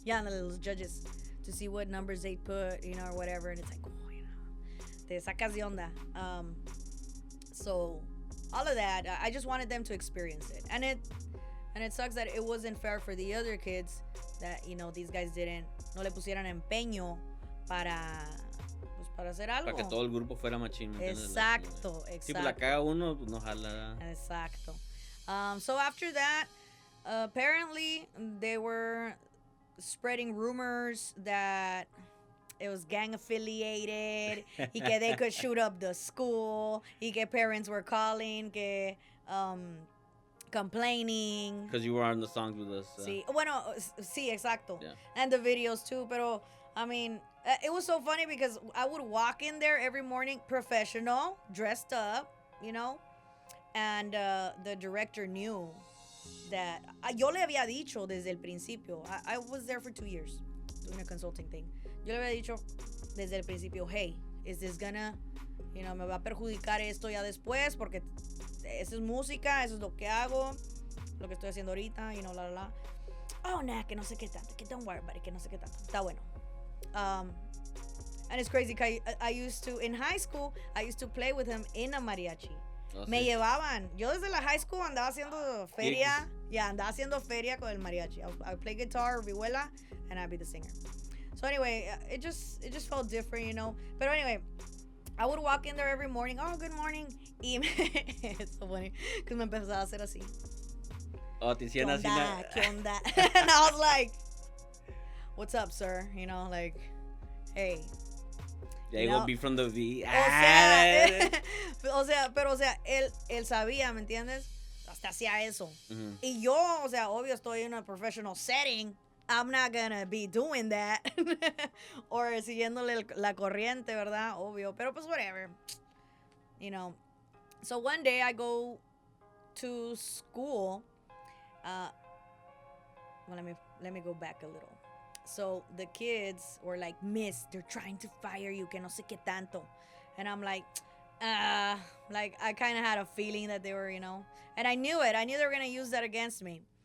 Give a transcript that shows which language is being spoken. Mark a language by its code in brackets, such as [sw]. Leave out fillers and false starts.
[en] Yeah, los judges, to see what numbers they put, or whatever, and it's like, [es] te sacas de onda. [en] So all of that, I just wanted them to experience it, and it sucks that it wasn't fair for the other kids that these guys [es] no le pusieran empeño para hacer algo. Para que todo el grupo fuera machín. Exacto. Si la caga uno, pues no jala. Exacto. [en] So after that, apparently they were spreading rumors that it was gang affiliated, y que they could shoot up the school, y que parents were calling, que complaining. Because you were on the songs with us. [es] Sí, bueno, sí, exacto. [en] Yeah. And the videos too, pero I mean, it was so funny because I would walk in there every morning, professional, dressed up, and the director knew that [es] yo le había dicho desde el principio. [en] I was there for 2 years doing a consulting thing. [es] Yo le había dicho desde el principio, [en] hey, is this gonna, [es] me va a perjudicar esto ya después porque eso es música, eso es lo que hago, lo que estoy haciendo ahorita, la. Oh, nah, que no sé qué tanto, que [en] don't worry about it, [es] que no sé qué tanto. Está bueno. [en] And it's crazy because I used to, in high school, I used to play with him in a mariachi. Oh, [es] Me sí. llevaban. Yo desde la high school andaba haciendo feria. Andaba haciendo feria con el mariachi. [en] I would play guitar, vihuela, and I'd be the singer. So anyway, it just felt different, But anyway, I would walk in there every morning. Oh, good morning. [es] Y [en] it's so funny because [es] me empezaba a hacer así. Oh, te hicieron así. ¿Qué onda? [en] And I was like, what's up, sir? Like, hey. Yeah, it would be from the V. [es] O sea, él sabía, ¿me entiendes? Hasta hacía eso. Mm-hmm. Y yo, o sea, obvio estoy en [en] a professional setting. I'm not gonna be doing that. [es] Or siguiéndole la corriente, ¿verdad? Obvio. Pero pues whatever. [en] So one day I go to school. Well, let me go back a little. So the kids were like, Miss, they're trying to fire you, [es] que no sé qué tanto. [en] And I'm like, like I kind of had a feeling that they were, and I knew it. I knew they were going to use that against me.